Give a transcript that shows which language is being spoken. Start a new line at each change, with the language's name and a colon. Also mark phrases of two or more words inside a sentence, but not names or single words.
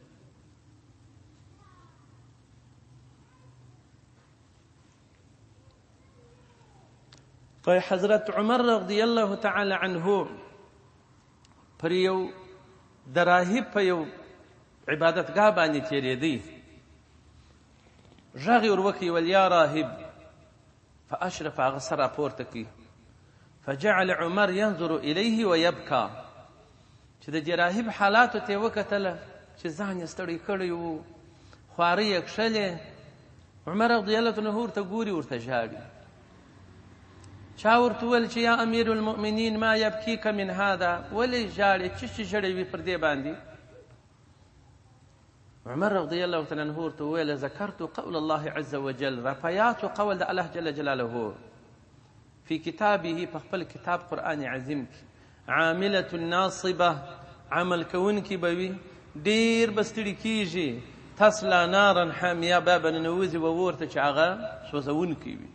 Pashto: حضرت عمر رضی الله تعالی عنه پر یو د راهب په یو عبادتګاه باندې تېرېدی، غږ یې ور وکړ ویل
Arabic: یا راهب، فاشرف،
Pashto: هغه سر راپورته کړي.
Arabic: فجعل عمر ينظر الیه ویبکا،
Pashto: چې د دې راهب حالاتو ته یې وکتله چې ځان یې ستړی کړی و، خوارۍ یې کښلې. عمر رضی الله عنه ورته ګوري، ورته ژاړي. چا ورته وویل چې
Arabic: یا امیر المؤمنین ما یبکیک من هذا،
Pashto: ولې ژاړې، څه ژړې وي پر دې باندې؟ عمر رضی الله تعالی عنه ورته وویل
Arabic: ذکرت قول الله عز وجل،
Pashto: را په یاد قول د الله جل جلاله
Arabic: فی کتابه،
Pashto: په خپل کتاب قرآن عظیم کې،
Arabic: عاملة ناصبه،
Pashto: عمل کوونکي به وي، ډېر به ستړي کېږي،
Arabic: تصلا نارا حامیه،
Pashto: بیا به ننوځي و اور ته چې هغه سوځونکی وي.